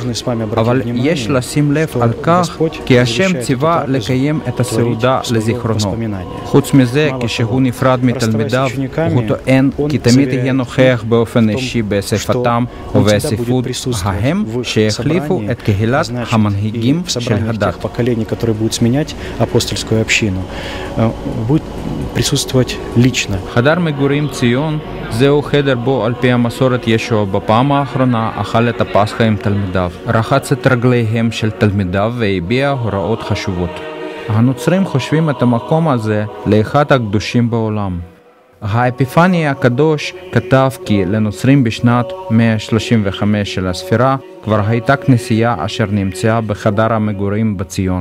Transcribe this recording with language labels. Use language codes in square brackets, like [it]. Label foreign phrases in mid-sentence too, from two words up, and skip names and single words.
[he] אבל יש לשים לב על כך כי השם ציווה לקיים את הסעודה לזיכרונו. חוץ מזה, כשהוא נפרד מתלמידיו, הוא טוען כי תמיד יהיה נוכח באופן אישי באספתם ובאספות ההם שהחליפו את קהילת המנהיגים של הדת. [ru] Поколение, которое будет сменять апостольскую общину, будет присутствовать лично. [he] חדר מגורים ציון זהו חדר בו על פי המסורת ישוע בפעם האחרונה אכל את הפסחא עם תלמידיו, רחץ את רגליהם של תלמידיו והביע הוראות חשובות. הנוצרים חושבים את המקום הזה לאחד הקדושים בעולם. האפיפני הקדוש כתב כי לנוצרים בשנת 135 של הספירה כבר הייתה כנסייה אשר נמצאה בחדר המגורים בציון.